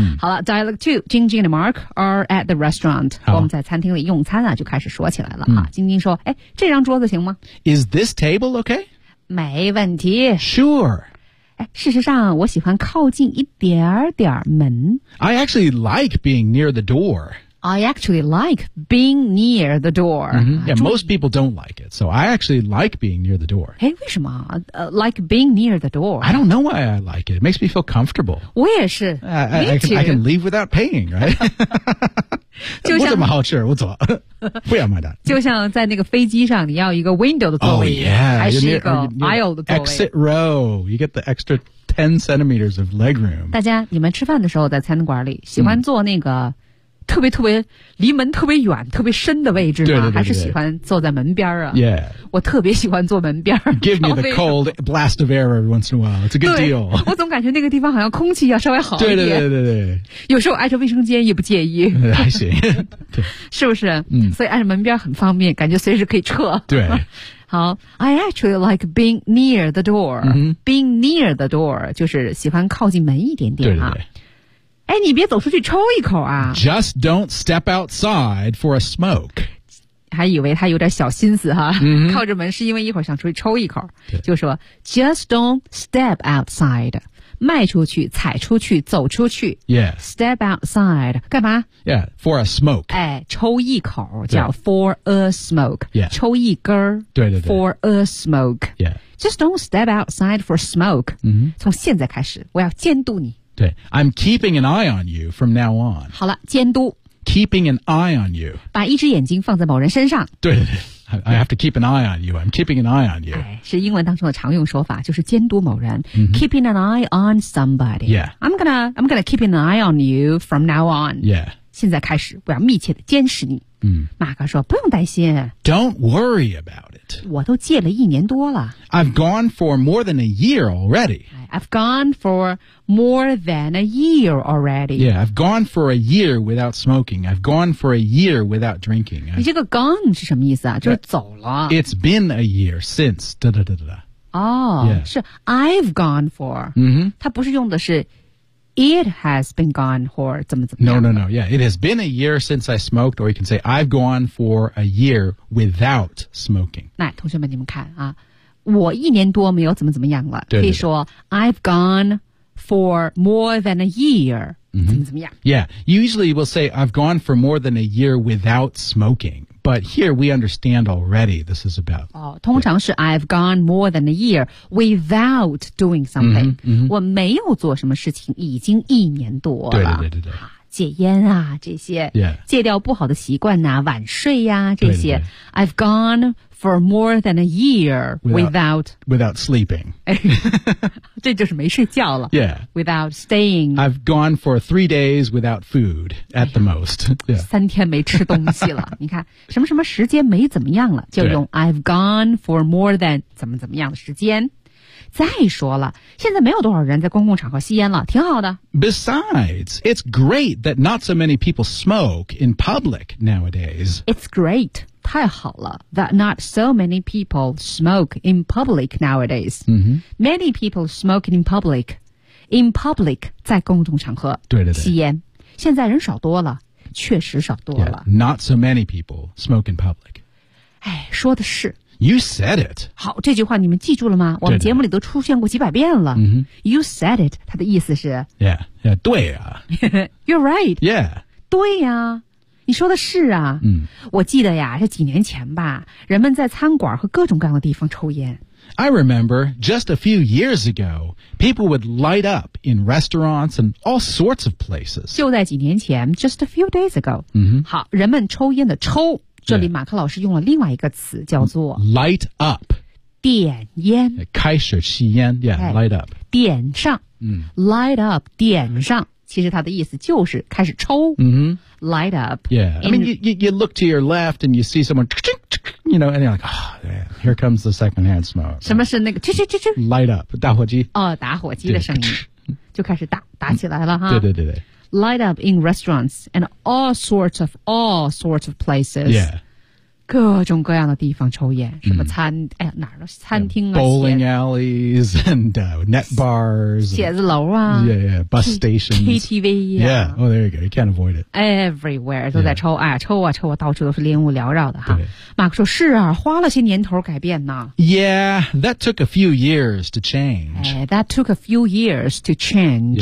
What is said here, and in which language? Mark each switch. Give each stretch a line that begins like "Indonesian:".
Chinese: 好了
English: ,Dialogue 2, 晶晶 and Mark are at the restaurant.
Chinese: 我们在餐厅里用餐啊就开始说起来了啊。晶晶说哎这张桌子行吗
English: ?Is this table okay?
Chinese: 没问题。
English: Sure.
Chinese: 哎事实上我喜欢靠近一点点门。
English: I actually like being near the door. I actually like being near the door.、 Mm-hmm. Yeah, most people don't like it, so I actually like being near the door.
Chinese: 诶为什么、
English: like being near the door? I don't know why I like it. It makes me feel comfortable.
Chinese: 我也是。
English: I can leave without paying, right?
Chinese: 就像我怎么好吃我走不要买单。就像在那个飞机上你要一个 window 的座位。
English: Oh, yeah.
Chinese: 还是一个 aisle 的座位。
English: Exit row. You get the extra 10 centimeters of leg room.
Chinese: 大家你们吃饭的时候在餐馆里喜欢坐那个、特别特别离门特别远特别深的位置吗对对对对还是喜欢坐在门边啊
English: yeah
Chinese: 我特别喜欢坐门边
English: give me the cold blast of air every once in a while it's a good deal
Chinese: 我总感觉那个地方好像空气要稍微好一点对对对对对有时候挨着卫生间也不介意还行对是不是所以挨着门边很方便感觉随时可以撤对
English: 好 I actually like being near the door、 mm-hmm. being near the door
Chinese: 就是喜欢靠近门一点点、啊、对对对哎，你别走出去抽一口啊
English: Just don't step outside for a smoke
Chinese: 还以为他有点小心思哈、
English: mm-hmm.
Chinese: 靠着门是因为一会儿想出去抽一口就说
English: Just don't step outside
Chinese: 迈出去踩出去走出去
English: Yeah Step outside
Chinese: 干嘛
English: Yeah for a smoke
Chinese: 哎，抽一口叫
English: for a smoke Yeah
Chinese: 抽一根儿，对对对
English: for a smoke Yeah Just don't step outside for a smoke、 mm-hmm.
Chinese: 从现在开始我要监督你
English: 对 I'm keeping an eye on you from now on.
Chinese: 好了监督
English: Keeping an eye on you.
Chinese: 把一只眼睛放在某人身上。
English: 对 I have to keep an eye on you. I'm keeping an eye on you.、
Chinese: 哎、是英文当中的常用说法就是监督某人、
English: mm-hmm. Keeping an eye on somebody. Yeah. I'm gonna keep an eye on you from now on. Yeah.
Chinese: 现在开始我要密切的监视你。马克说不用担心。
English: Don't worry about it.
Chinese: 我都戒了一年多了。
English: I've gone for more than a year already. I've gone for more than a year already. Yeah, I've gone for a year without smoking. I've gone for a year without drinking.
Chinese: 你这个 gone 是什么意思啊？就是走了。
English: It's been a year since... 哒哒哒哒哒。
Chinese: 哦，是
English: I've gone for.
Chinese: 它不是用的是
English: it has been gone for
Chinese: 怎么怎么样。
English: No, no, no. Yeah, it has been a year since I smoked. Or you can say, I've gone for a year without smoking.
Chinese: 来，同学们，你们看啊。我一年多没有怎么怎么样了，可以说
English: I've gone for more than a year、
Chinese: 怎么怎么样。
English: Yeah, usually we'll say I've gone for more than a year without smoking, but here we understand already this is about.
Chinese: 通常是
English: I've gone more than a year without doing something.
Chinese: 我没有做什么事情已经一年多了。对。戒烟啊这些、
English: yeah.
Chinese: 戒掉不好的习惯啊晚睡啊这些
English: I've gone for more than a year without sleeping
Chinese: 这就是没睡觉了
English: yeah without staying I've gone for 3 days without food at the most、yeah.
Chinese: 三天没吃东西了你看什么什么时间没怎么样了就用
English: I've gone for more than
Chinese: 怎么怎么样的时间再说了，现在没有多少人在公共场合吸烟了，挺好的。
English: Besides, it's great that not so many people smoke in public nowadays. It's great,
Chinese: 太好了
English: that not so many people smoke in public nowadays.、Many people smoke in public
Chinese: 在公众场合吸烟，现在人少多了，确实少多了。
English: Yeah, not so many people smoke in public.
Chinese: 哎，说的是。
English: You said it.
Chinese: 好，这句话你们记住了吗？我们节目里都出现过几百遍了。
English: Mm-hmm. You said it.
Chinese: 它的意思是
English: Yeah, yeah, 对啊。 You're right. Yeah.
Chinese: 对呀、啊，你说的是啊。嗯、 mm.。我记得呀，这几年前吧，人们在餐馆和各种各样的地方抽烟。
English: I remember just a few years ago, people would light up in restaurants and all sorts of places.
Chinese: 就在几年前
English: ，just a few days ago. 嗯、mm-hmm.
Chinese: 好，人们抽烟的抽。这里马克老师用了另外一个词叫做
English: light up
Chinese: 点烟开始吸烟
English: yeah, light up
Chinese: 点上、嗯、 light up 点上其实它的意思就是开始抽、
English: mm-hmm. light up yeah I mean you look to your left and you see someone you know and you're like、oh, man, here comes the second hand smoke
Chinese: 什么是那个啾啾啾啾 light up 打火机哦，打火机的声音就开始打起来了哈对
English: Light up in restaurants and all sorts of places. Yeah.
Chinese: 各种各样的地方抽烟什么餐、哎、哪儿餐厅啊
English: yeah, Bowling alleys and、net bars.
Chinese: 写字楼啊
English: Yeah, bus stations.
Chinese: KTV 啊
English: Yeah, oh, there you go. You can't avoid it.
Chinese: Everywhere 都在抽、yeah. 哎、抽啊抽啊到处都是烟雾缭绕的哈。马克说是啊花了些年头改变呢。
English: Yeah, that took a few years to change.、哎、that took a few years to change.、